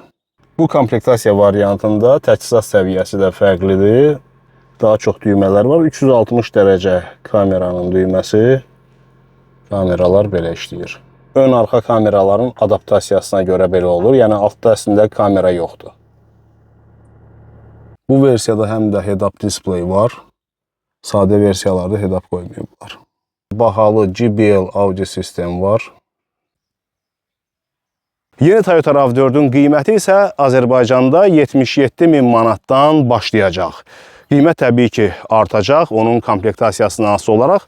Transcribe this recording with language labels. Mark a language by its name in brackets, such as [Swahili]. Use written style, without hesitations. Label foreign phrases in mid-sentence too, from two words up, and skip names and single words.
[Azerbaijani] Bu komplektasiya variantında təchizat səviyyəsi də fərqlidir. Daha çox düymələr var. 360 dərəcə kameranın düyməsi. Kameralar belə işləyir. Ön-arxa kameraların adaptasiyasına görə belə olur. Yəni altda əslində kamera yoxdur. Bu versiyada həm də [English] head-up display [Azerbaijani] var. Sadə versiyalarda head-up qoymayıblar. Bahalı JBL audio sistem var. Yeni Toyota RAV4-ün qiyməti isə Azərbaycanda 77.000 manatdan başlayacaq. Qiymət təbii ki artacaq, onun komplektasiyasına asılı olaraq.